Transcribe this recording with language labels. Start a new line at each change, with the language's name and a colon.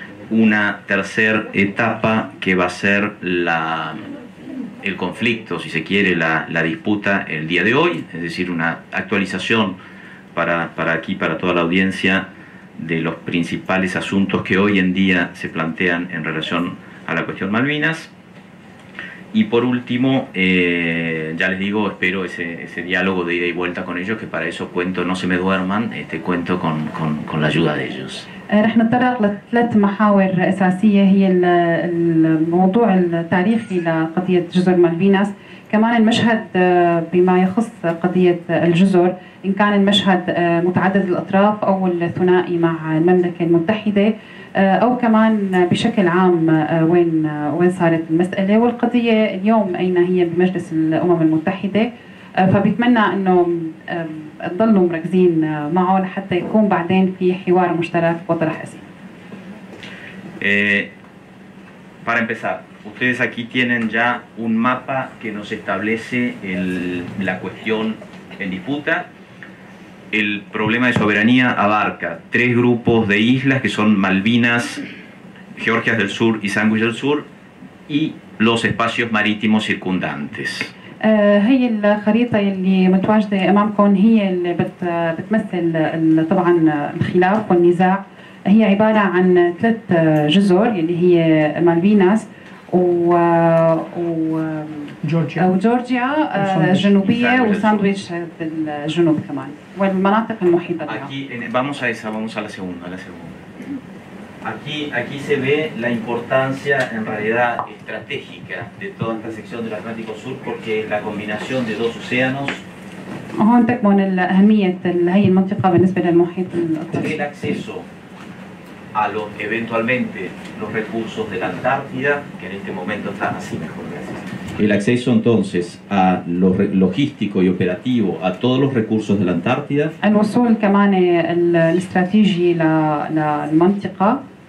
Spanish: Una tercera etapa que va a ser el conflicto, si se quiere, la disputa el día de hoy, es decir, una actualización para toda la audiencia de los principales asuntos que hoy en día se plantean en relación a la cuestión Malvinas. Y por último, ya les digo, espero ese diálogo de ida y vuelta con ellos, que para eso cuento, no se me duerman, cuento con la ayuda de ellos.
Arabic: رح نتطرق لثلاث محاور أساسية، هي الموضوع التاريخي لقضية جزر مالفيناس، كمان المشهد بما يخص قضية الجزر، إن كان المشهد متعدد الأطراف أو الثنائي مع المملكة المتحدة، أو كمان بشكل عام وين صارت المسألة والقضية اليوم أين هي بمجلس الأمم المتحدة. فبتمنى أنه تضلوا مركزين معه لحتى يكون بعدين في حوار مشترك وطرح أسئلة.
Spanish: Para empezar, ustedes aquí tienen ya un mapa que nos establece la cuestión en disputa. El problema de soberanía abarca 3 grupos de islas que son Malvinas, Georgias del Sur y Sandwich del Sur, y los espacios marítimos circundantes.
Arabic: هي الخريطة اللي متواجدة أمامكم هي اللي بتمثل طبعا الخلاف والنزاع. هي عبارة عن 3 جزر اللي هي مالفيناس وجورجيا الجنوبية وساندويتش الجنوب كمان والمناطق المحيطة بها.
Spanish: Vamos a la segunda. Aquí se ve la importancia en realidad estratégica de toda esta sección del Atlántico Sur porque la combinación de 2 océanos.
Arabic: هون تكمن أهمية هي المنطقة بالنسبة للمحيط الأطلسي.
Spanish: El acceso a los eventualmente los recursos de la Antártida, que en este momento están así mejor, gracias. El acceso entonces a lo logístico y operativo a todos los recursos de la Antártida.
Arabic: الوصول كمان الاستراتيجي للمنطقة.